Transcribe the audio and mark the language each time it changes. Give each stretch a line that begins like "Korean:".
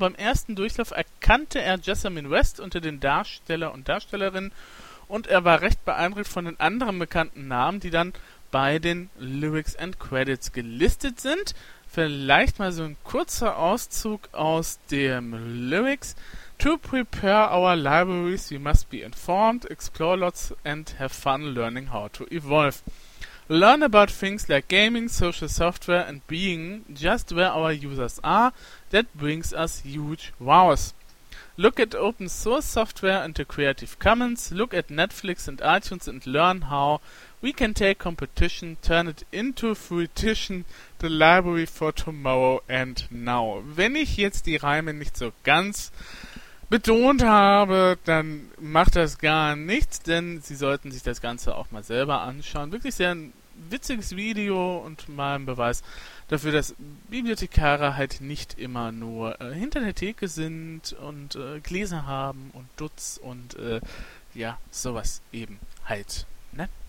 German: Beim ersten Durchlauf erkannte er Jessamine West unter den Darsteller und Darstellerinnen und er war recht beeindruckt von den anderen bekannten Namen, die dann bei den Lyrics and Credits gelistet sind. Vielleicht mal so ein kurzer Auszug aus dem Lyrics.
English: To prepare our libraries, we must be informed, explore lots and have fun learning how to evolve. Learn about things like gaming, social software and being just where our users are. That brings us huge wows. Look at open source software and the Creative Commons. Look at Netflix and iTunes and learn how we can take competition, turn it into fruition, the library for tomorrow and now.
German: Wenn ich jetzt die Reime nicht so ganz betont habe, dann macht das gar nichts, denn Sie sollten sich das Ganze auch mal selber anschauen. Wirklich sehr ein witziges Video und mal ein Beweis dafür, dass Bibliothekare halt nicht immer nur hinter der Theke sind und Gläser haben und Dutz und ja, sowas eben halt, ne?